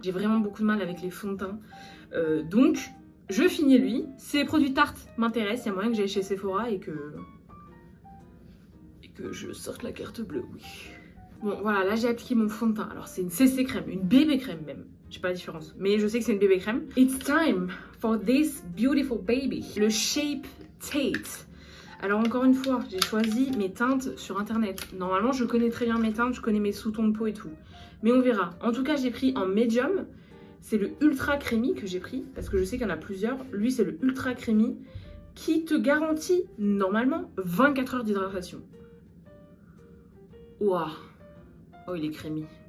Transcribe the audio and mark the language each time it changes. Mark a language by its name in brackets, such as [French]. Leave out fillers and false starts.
[French] J'ai vraiment beaucoup de mal avec les fonds de teint. Donc je finis lui. Si les produits Tarte m'intéressent, il y a moyen que j'aille chez Sephora et que je sorte la carte bleue, oui. Bon voilà, là j'ai appliqué mon fond de teint. Alors c'est une CC crème, une bébé crème même. Je sais pas la différence, mais je sais que c'est une bébé crème. [English] It's time for this beautiful baby. [French] Le Shape Tape. Alors encore une fois, j'ai choisi mes teintes sur internet. Normalement, je connais très bien mes teintes, je connais mes sous-tons de peau et tout. Mais on verra. En tout cas, j'ai pris en medium. C'est le ultra creamy que j'ai pris, parce que je sais qu'il y en a plusieurs. Lui, c'est le ultra creamy qui te garantit normalement 24 heures d'hydratation. Waouh. Oh, il est creamy.